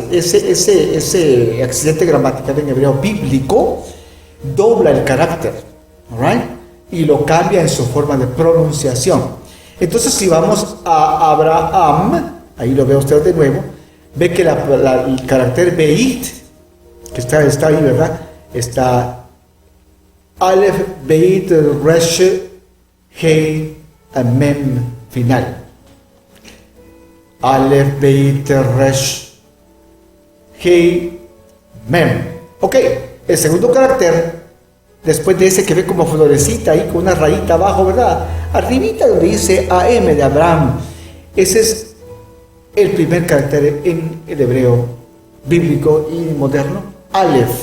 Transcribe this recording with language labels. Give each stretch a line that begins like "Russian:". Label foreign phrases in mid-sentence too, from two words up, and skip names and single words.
Spanish: Ese accidente gramatical en hebreo bíblico dobla el carácter, ¿right? Y lo cambia en su forma de pronunciación. Entonces, si vamos a Abraham, ahí lo ve usted de nuevo, ve que el carácter Beit, que está ahí, ¿verdad? Está Aleph, Beit, Resh, Hei, Mem final. Aleph, Beit, Resh, Hei, Mem. Ok, el segundo carácter, después de ese que ve como florecita ahí con una rayita abajo, ¿verdad? Arribita donde dice AM de Abraham. Ese es el primer carácter en el hebreo bíblico y moderno, Aleph.